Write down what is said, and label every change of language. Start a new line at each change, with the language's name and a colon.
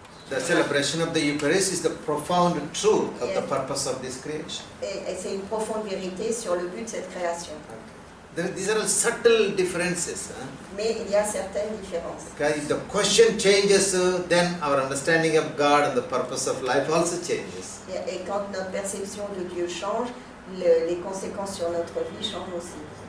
English: The celebration of the Eucharist is the profound truth of the purpose of this creation.
French: Et c'est une profonde vérité sur le but de cette création.
English: These are all subtle differences.
French: Mais il y a certaines différences.
English: Okay, if the question changes, then our understanding of God and the purpose of life also changes.
French: Et quand notre perception de Dieu change, les conséquences sur notre vie changent aussi.